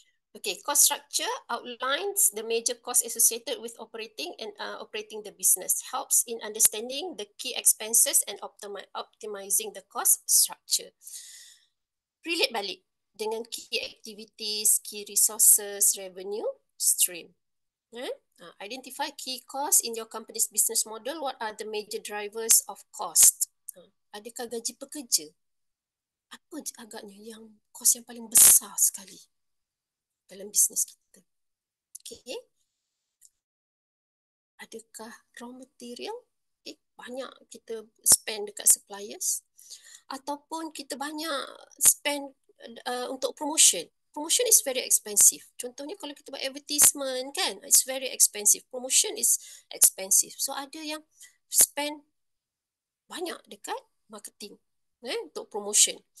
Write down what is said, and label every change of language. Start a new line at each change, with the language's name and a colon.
English: Okay, cost structure outlines the major costs associated with operating the business, helps in understanding the key expenses and optimizing the cost structure.
Malay: Relate balik dengan key activities, key resources, revenue stream.
English: Identify key costs in your company's business model. What are the major drivers of cost?
Malay: Adakah gaji pekerja? Apa agaknya yang kos yang paling besar sekali dalam bisnes kita?
English: Okay.
Malay: Adakah raw material? Banyak kita spend dekat suppliers, ataupun kita banyak spend untuk promotion.
English: promotion is very expensive.
Malay: Contohnya kalau kita buat advertisement kan,
English: it's very expensive. Promotion is expensive.
Malay: So ada yang spend banyak dekat marketing untuk promotion.